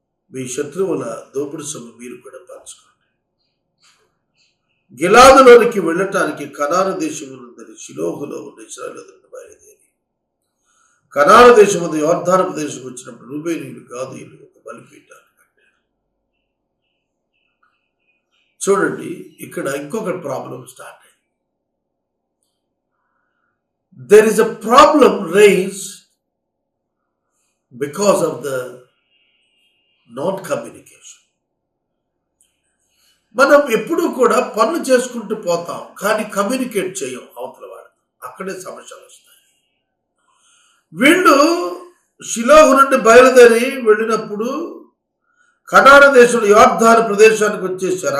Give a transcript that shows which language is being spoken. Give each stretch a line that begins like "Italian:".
Telugu: మీ శత్రువుల దోపుడు సొమ్ము మీరు కూడా పంచుకోండి. గిలాదులోనికి వెళ్ళటానికి కనాను దేశమునందరి షిలోహులో ఉన్న ఇశ్రాయేలీయులు బయలుదేరి కనాను దేశముందు యోర్దాను ప్రదేశం వచ్చినప్పుడు రూబేనీయులు, గాదీయులు ఒక బలిపీఠాన్ని కట్టారు. చూడండి, ఇక్కడ ఇంకొక ప్రాబ్లం స్టార్ట్ అయింది.
English: There is a problem raised because of the non-communication.
Telugu: మనం ఎప్పుడూ కూడా పనులు చేసుకుంటూ పోతాం, కానీ కమ్యూనికేట్ చేయం అవతల వాడు. అక్కడే సమస్యలు వస్తాయి. వీళ్ళు షిలోహు నుండి బయలుదేరి వెళ్ళినప్పుడు కనాను దేశంలో యోర్దాను ప్రదేశానికి వచ్చేసారు.